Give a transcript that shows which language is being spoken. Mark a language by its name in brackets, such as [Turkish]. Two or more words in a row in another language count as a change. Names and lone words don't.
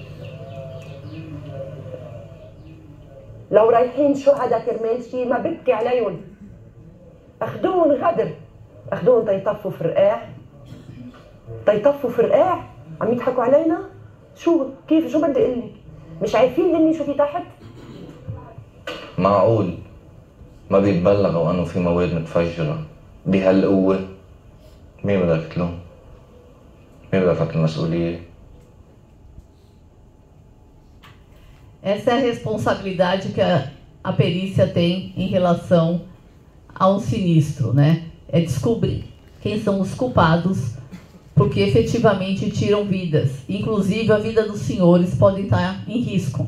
[Arabic] لو رايحين شهداء كرمال شي ما ببكي عليهم، اخدوهم غدر، اخدوهم تيطفوا فرقاع عم يضحكوا علينا. شو بدي اقول لك؟ مش عارفين اني شو في تحت؟ معقول ما بيتبلغوا انه في مواد متفجرة بهالقوة؟ مين بدك تلوم؟ مين بدك تحط المسؤولية؟ [Portuguese] Essa é a responsabilidade que a perícia tem em relação ao sinistro, né? É descobrir quem são os culpados, porque efetivamente tiram vidas. Inclusive, a vida dos senhores pode estar em risco.